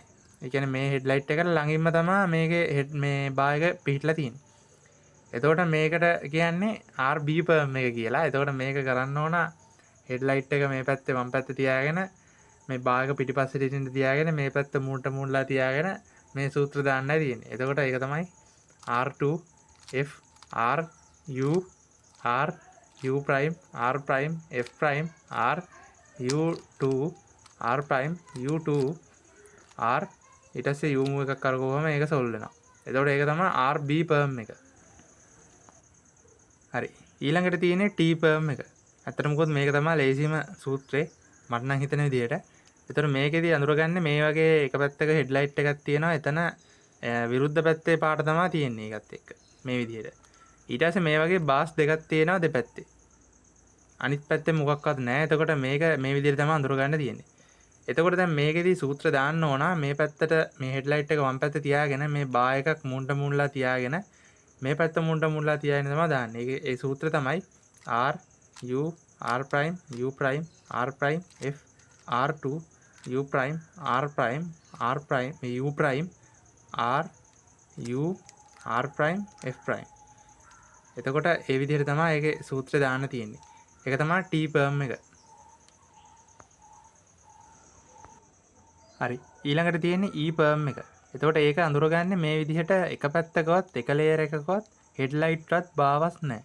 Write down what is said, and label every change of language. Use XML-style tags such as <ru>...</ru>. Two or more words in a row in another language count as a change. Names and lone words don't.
<si>ඒ කියන්නේ මේ හෙඩ්ලයිට් එකට ළඟින්ම තමයි මේ බා එක පිහිටලා තියෙන්නේ. එතකොට මේකට කියන්නේ</si> <en>RB perm</en> <si>එක කියලා. එතකොට මේක කරන්න ඕන හෙඩ්ලයිට් එක මේ පැත්තේ වම් පැත්තේ තියාගෙන මේ බා එක පිටිපස්සට ඉතින් තියාගෙන මේ පැත්ත මූණට මූණලා තියාගෙන මේ සූත්‍ර දාන්නයි තියෙන්නේ. එතකොට ඒක තමයි</si> <en>R2 F R U R U prime R prime F prime R U2 R prime U2 R</en> <si>ඊට පස්සේ U එකක් කරකවුවම ඒක සොල්ව් වෙනවා. එතකොට ඒක තමයි</si> <en>RB perm</en> <si>එක. හරි. ඊළඟට තියෙන්නේ</si> <en>T perm</en> <si>එක. ඇත්තට මොකද මේක තමයි ලේසිම සූත්‍රේ මට නම් හිතෙන විදිහට. එතකොට මේකෙදි අඳුරගන්නේ මේ වගේ එක පැත්තක හෙඩ්ලයිට් එකක් තියෙනවා. එතන විරුද්ධ පැත්තේ පාට තමයි තියෙන්නේ ඒකත් එක්ක. මේ විදිහට. ඊට පස්සේ මේ වගේ බාස් දෙකක් තියෙනවා දෙපැත්තේ. අනිත් පැත්තේ මොකක්වත් නැහැ. එතකොට මේක මේ විදිහට තමයි අඳුරගන්න තියෙන්නේ. එතකොට දැන් මේකෙදි සූත්‍ර දාන්න ඕන මේ පැත්තට මේ හෙඩ්ලයිට් එක වම් පැත්තේ තියාගෙන මේ බා එකක් මුණ්ඩ මුණ්ලා තියාගෙන මේ පැත්ත මුණ්ඩ මුණ්ලා තියාගෙන තමයි දාන්නේ. ඒ සූත්‍ර තමයි</si> <en>R U R prime U prime R prime F R2 U prime R prime R prime U prime R U R prime F prime.</en> <si>එතකොට ඒ විදිහට තමයි ඒකේ සූත්‍රය දාන්න තියෙන්නේ. ඒක තමයි</si> <en>T perm</en> <si>එක. හරි. ඊළඟට තියෙන්නේ</si> <en>E perm</en> <si>එක. එතකොට ඒක අඳුරගන්නේ මේ විදිහට එක පැත්තකවත් එක ලේයර් එකකවත් හෙඩ්ලයිට්වත් බාවස් නැහැ.</si>